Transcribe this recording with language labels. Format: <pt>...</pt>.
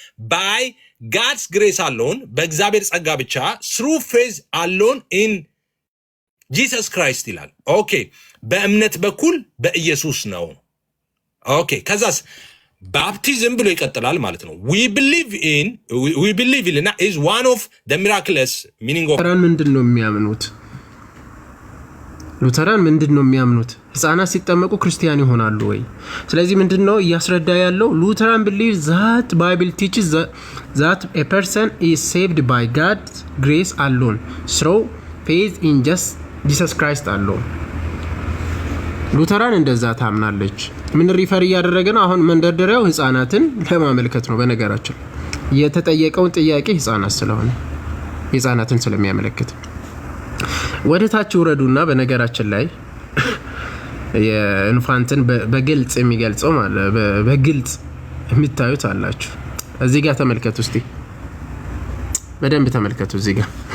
<en>by God's grace alone</en> <am>በእግዚአብሔር ጸጋ ብቻ</am> <en>through faith alone in Jesus Christ</en> <am>ይላል። ኦኬ በእምነት በኩል በኢየሱስ ነው። ኦኬ ከዛስ ባፕቲዝም ብሎ ይቀጥላል ማለት ነው።</am> <en>we believe in is one of the miraculous meaning of</en> <am>ሉተራን ምንድነው የሚያምኑት? ሉተራን ምንድነው የሚያምኑት? ህፃናት ሲጠመቁ ክርስቲያን ይሆናሉ ወይ? ስለዚህ ምንድነው እያስረዳ ያለው?</am> <en>ሉተራን believe that Bible teaches that a person is saved by God's grace alone through faith in Jesus Christ alone።</en> <am>ሉተራን እንደዛ ታምናለች። ምን ሪፈር እያደረገ ነው? አሁን መንደርደሪያው ህፃናትን ለማመልከት ነው። በነገራችን የተጠየቀውን ጥያቄ ህፃናት ስለሆነ ህፃናትን ስለሚያመለክት ወደ ታች ወረዱና በነገራችን ላይ የኢንፋንትን በግልጽ የሚገልጸው ማለት በግልጽ የሚታዩት አላችሁ። እዚህ ጋር ተመልከቱ እስቲ፣ በደንብ ተመልከቱ እዚህ ጋር።</am>